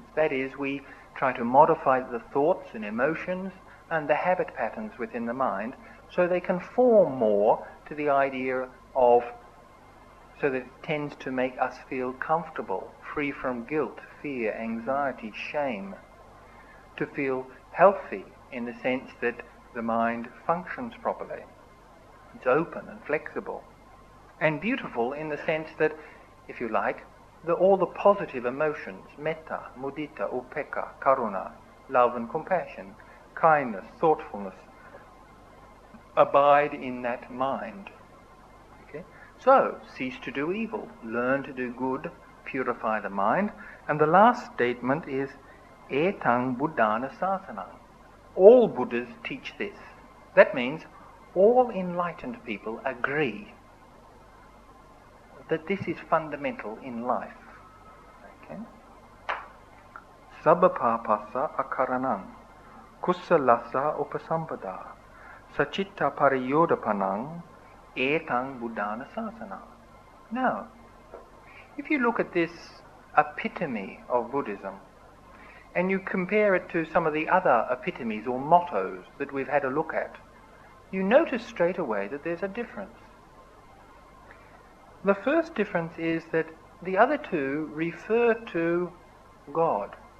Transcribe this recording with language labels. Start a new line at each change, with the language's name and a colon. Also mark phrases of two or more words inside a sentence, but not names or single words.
English: That is, we try to modify the thoughts and emotions and the habit patterns within the mind so they conform more to the idea of, so that it tends to make us feel comfortable, free from guilt, fear, anxiety, shame, to feel healthy in the sense that the mind functions properly. It's open and flexible. And beautiful in the sense that, if you like, all the positive emotions,
Pali: metta, mudita, upekkha, karuna,
English: love and compassion, kindness, thoughtfulness, abide in that mind. Okay? So, cease to do evil, learn to do good, purify the mind. And the last statement is,
Pali: etang buddhana sasanam.
English: All Buddhas teach this. That means all enlightened people agree that this is fundamental in life. Okay?
Pali: Sabbapapassa akaranam, kussalassa upasampada, sachitta pariyodapanam, etang buddhana sasana.
English: Now, if you look at this epitome of Buddhism, and you compare it to some of the other epitomes or mottos that we've had a look at, you notice straight away that there's a difference. The first difference is that the other two refer to God.